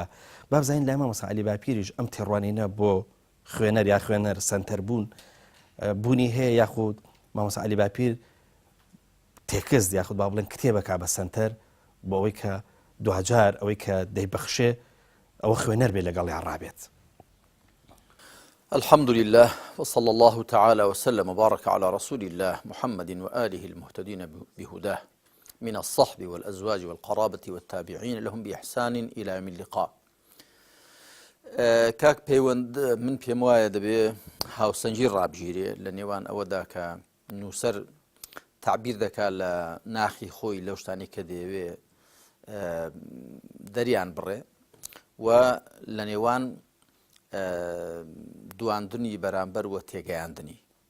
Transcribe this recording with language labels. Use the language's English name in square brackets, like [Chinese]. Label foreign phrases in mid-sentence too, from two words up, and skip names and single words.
[Central Kurdish] با بزانین لای مامۆستا عەلی باپیریش ئەم تێڕوانینە بۆ خوێنەر یا خوێنەر سەنتەر بوونی هەیە یاخود مامۆستا عەلی باپیر تێکست یاخود با بڵێن کتێبەکە بە سەنتەر بۆ ئەوەی کە دوجار ئەوەی کە دەیبەخشێ ئەوە خوێنەر بێ لەگەڵیان ڕابێت. [Arabic] الحمد لله وصلى الله تعالى وسلم وبارك على رسول الله محمد وآله المهتدين بهداه من الصحب والأزواج والقرابة والتابعين لهم بإحسان إلى يوم اللقاء. [Central Kurdish] کاک پەیوەند من پێم وایە دەبێ هاوسەنجی ڕابژیرێ لە نێوان ئەوەدا کە نووسەر تعبیر دەکات لە ناخی خۆی لەو شتانی کە دەیەوێ دەریان بڕێ و لە نێوان دواندنی بەرامبەر وە تێگەیاندنی.